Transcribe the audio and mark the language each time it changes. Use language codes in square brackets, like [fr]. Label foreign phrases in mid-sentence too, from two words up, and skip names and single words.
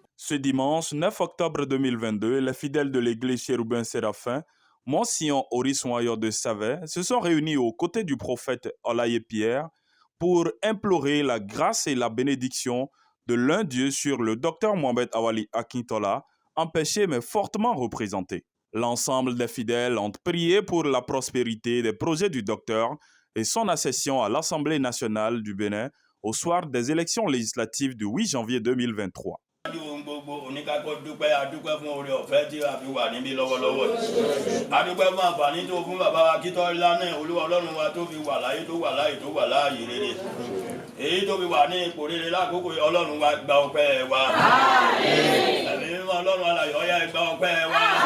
[fr] Ce dimanche 9 octobre 2022, les fidèles de l'église Chérubin Séraphin, Mont-Sion Oris-Noyau de Savet, se sont réunis aux côtés du prophète Olaye Pierre pour implorer la grâce et la bénédiction de l'un Dieu sur le docteur Mohamed Awali Akintola, empêché mais fortement représenté. L'ensemble des fidèles ont prié pour la prospérité des projets du docteur et son accession à l'Assemblée nationale du Bénin au soir des élections législatives du 8 janvier 2023. [yo] gbogbo oníkákọ́ dúpẹ́ adúpẹ́ fún oore ọ̀fẹ́ tí a fi wà níbí lọ́wọ́lọ́wọ́ adúpẹ́ fún àǹfààní tó fún bàbá wa Akíntọ́lá náà olúwa ọlọ́run wa tó fi wà láyé tó wà láyé tó wà láàyè rere èyí tó fi wà ní ipò rere lákòókò ọlọ́run wa gba ọpẹ́ wa ẹ̀mí mímọ́ ọlọ́run alààyè ọ̀yá gba ọpẹ́ wa